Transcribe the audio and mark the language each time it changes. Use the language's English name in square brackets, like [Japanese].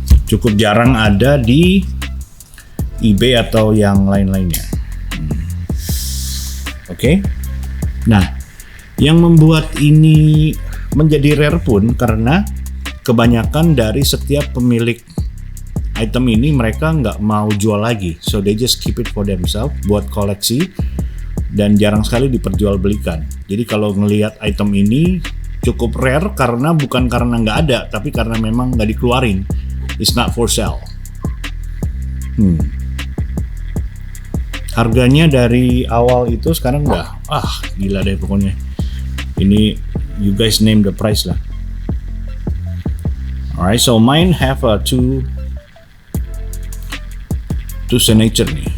[Indonesian] Cukup jarang ada di eBay atau yang lain-lainnya. Oke. Nah, yang membuat ini menjadi rare pun karena kebanyakan dari setiap pemilik item ini mereka nggak mau jual lagi. [English] So they just keep it for themselves [Indonesian] buat koleksi. Dan jarang sekali diperjualbelikan. Jadi kalau ngelihat item ini cukup rare bukan karena nggak ada, tapi karena memang nggak dikeluarin. [English] It's not for sale. [Indonesian] Harganya dari awal itu sekarang udah gila deh pokoknya. [English] Ini you guys name the price lah. Alright, so mine have two signature nih.